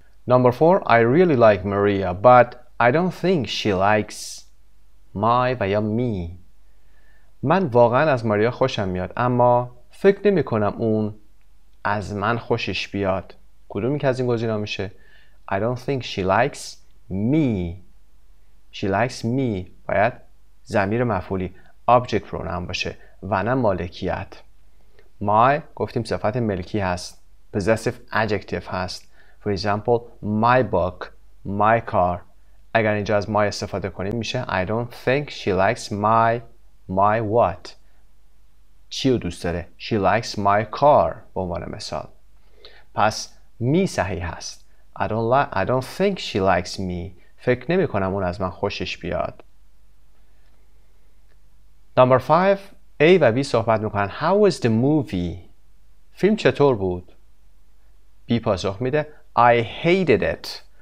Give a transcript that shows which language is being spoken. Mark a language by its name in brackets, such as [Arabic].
[English] Number 4. I really like Maria but I don't think she likes my [Persian] و یا [English] me. [Persian] من واقعا از ماریا خوشم میاد اما فکر نمی کنم اون از من خوشش بیاد. کدومی که از این گزینه‌ها میشه؟ [English] I don't think she likes me. She likes me [Persian] باید ضمیر مفعولی object pronoun باشه و نه مالکیت. My گفتیم صفت ملکی هست. [English] Possessive adjective هست. For example my book, my car. [Persian] اگر اینجا از my استفاده کنیم میشه [English] I don't think she likes my what. [Persian] چی رو دوست داره؟ [English] She likes my car [Persian] به عنوان مثال. پس می صحیح هست. [English] I don't think she likes me. [Persian] فکر نمی کنم اون از من خوشش بیاد. [English] Number 5. [Persian] A و B صحبت میکنن. [English] How was the movie? [Persian] فیلم چطور بود؟ B پاسخ میده [English] I hated it.